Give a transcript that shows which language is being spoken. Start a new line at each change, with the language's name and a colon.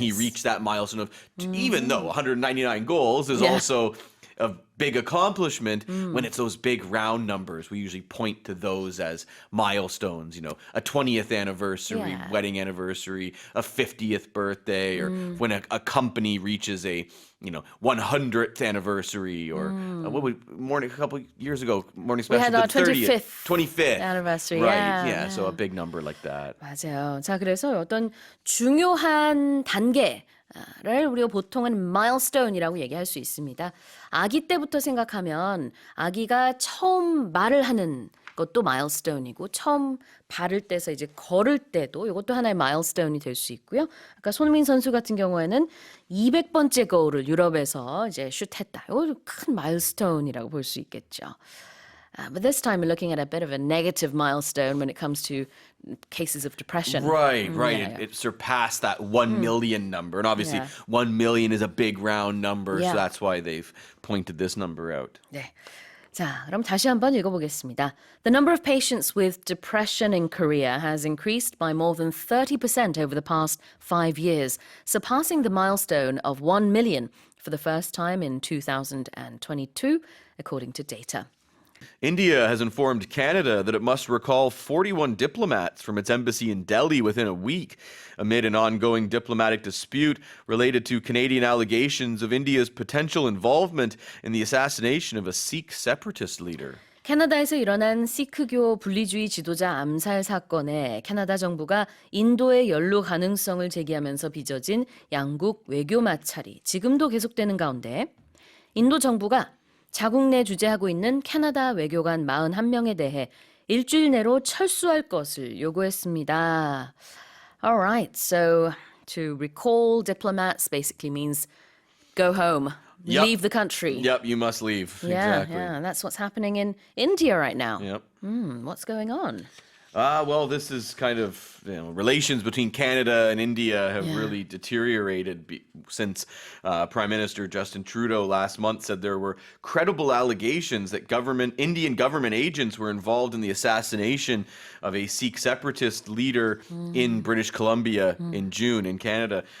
English: He reached that milestone of, even though 199 goals is also a big accomplishment, when it's those big round numbers, we usually point to those as milestones, a 20th anniversary, wedding anniversary, a 50th birthday, or when a company reaches a 100th anniversary, or a couple years ago, Morning Special, We had our the 30th, 25th anniversary. Right, Yeah. so a big number like that.
Korean: 맞아요. 자, 그래서 어떤 중요한 단계 를 우리가 보통은 milestone이라고 얘기할 수 있습니다. 아기 때부터 생각하면 아기가 처음 말을 하는 것도 milestone이고 처음 발을 떼서 이제 걸을 때도 이것도 하나의 milestone이 될 수 있고요. 아까 손흥민 선수 같은 경우에는 200번째 거울을 유럽에서 이제 슛했다. 이것도 큰 milestone이라고 볼 수 있겠죠.
English: But this time we're looking at a bit of a negative milestone when it comes to cases of depression. Right. Yeah. It surpassed that 1 million number. And obviously 1 million is a big round number, so that's why they've pointed this number out.
Korean: 네. 자, 그럼 다시 한번 읽어보겠습니다.
English: The number of patients with depression in Korea has increased by more than 30% over the past 5 years, surpassing the milestone of 1 million for the first time in 2022, according to data. India has informed Canada that it must recall 41 diplomats from its embassy in Delhi within a week amid an ongoing diplomatic dispute related to Canadian allegations of India's potential involvement in the assassination of a Sikh separatist leader.
Korean: 캐나다에서 일어난 시크교 분리주의 지도자 암살 사건에 캐나다 정부가 인도의 연루 가능성을 제기하면서 빚어진 양국 외교 마찰이 지금도 계속되는 가운데 인도 정부가 자국 내 주재하고 있는 캐나다 외교관 41명에 대해 일주일 내로 철수할 것을 요구했습니다.
English: Alright, so to recall diplomats basically means go home, Yep. leave the country. Yep, you must leave. Yeah, Exactly. yeah, that's what's happening in India right now. Yep. What's going on? Well, this is kind of, relations between Canada and India have really deteriorated since Prime Minister Justin Trudeau last month said there were credible allegations that Indian government agents were involved in the assassination of a Sikh separatist leader in British Columbia in June in Canada.